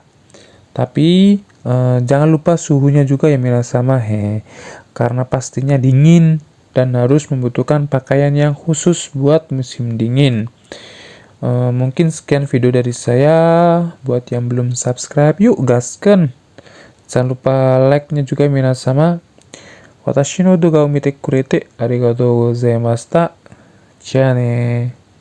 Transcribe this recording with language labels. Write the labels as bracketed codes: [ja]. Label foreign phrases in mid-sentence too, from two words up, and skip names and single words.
[id] Tapi jangan lupa suhunya juga ya sama karena pastinya dingin dan harus membutuhkan pakaian yang khusus buat musim dingin. Mungkin sekian video dari saya. Buat yang belum subscribe, yuk gaskan. Jangan lupa like-nya juga sama. [ja] 私の動画を見てくれてありがとうございました. じゃあね